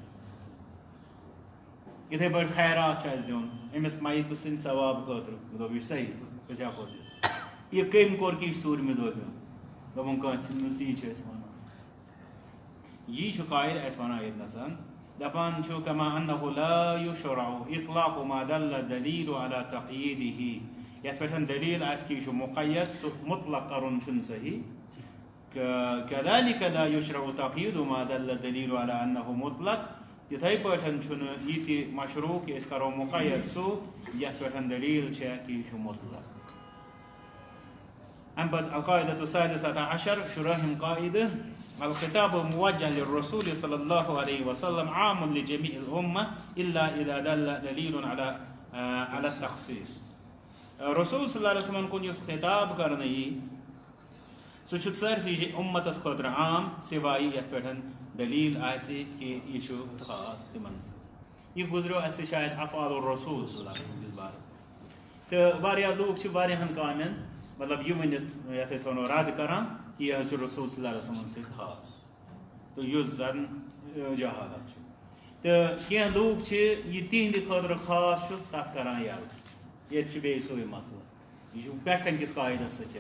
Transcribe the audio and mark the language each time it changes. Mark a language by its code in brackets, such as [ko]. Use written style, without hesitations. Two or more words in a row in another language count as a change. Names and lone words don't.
[ks] یِتھٕے پٲٹھۍ خیرات چھُ اَسہِ دیُن أمِس میتہٕ سٕنٛدِ ثواب خٲطرٕ مےٚ دوٚپ یہِ چھُ صحیح أسۍ ہٮ۪کو دِتھ یہِ کٔمۍ کوٚر کہِ یہِ چھُ ژوٗرمہِ دۄہ دیُن دوٚپُن کٲنٛسہِ نہٕ یی چھِ أسۍ ونان یی چھُ قاعدٕ اَسہِ ونان ییٚتنس دپان چھُ [ar] كما انه لا يشرع اطلاق ما دل دلیٖل على تقیٖدِه [ks] یتھ پٮ۪ٹھ دلیٖل آسہِ کہِ یہِ چھُ مقید سُہ مطلق کرُن چھُنہٕ صحیح [ar] كذلك لا يشرع تقیٖد ما دل دلیٖل على انه مطلق [ks] تِتھٕے پٲٹھۍ چھُنہٕ یہِ تہِ مشروع کہِ أسۍ کرو مقید سُہ یتھ پٮ۪ٹھ دلیٖل چھےٚ کہِ یہِ چھُ مطلق امہِ پتہٕ [ar] القاعدة السادسة عشر 10 قاعدة الخطاب الموجه للرسول صلى الله عليه وسلم عام لجميع الأمة إلا إذا دل دليل على التخصيص [ks] رسول [ar] صلی اللہ علیہ وسلم [ks] کُن یُس خطاب کرنہٕ یی سُہ چھُ سٲرسٕے اُمتس خٲطرٕ عام سِوایہِ یتھ پٮ۪ٹھ دلیٖل آسہِ کہِ یہِ چھُ خاص تِمن سۭتۍ یہ گزریو اسے شاید [ar] افعال الرسول صلی اللہ علیہ وسلم [ks] بارس تو واریاہ لوگ چھ واریاہن کامین مطلب یہ ونت یتھ أسۍ ونو رد کران کہ یہ چھ رسول [ar] صلی اللہ علیہ وسلم [ks] سۭتۍ خاص تو یُس زن جہالت چھ تو کینٛہہ لوگ چھ یہ تہندِ خٲطرٕ خاص چھ تتھ کران یلہٕ ییٚتہِ چھُ بیٚیہِ سُے مسلہٕ یہ چھُ پٮ۪ٹھ کَنۍ کِس قاعدس سۭتۍ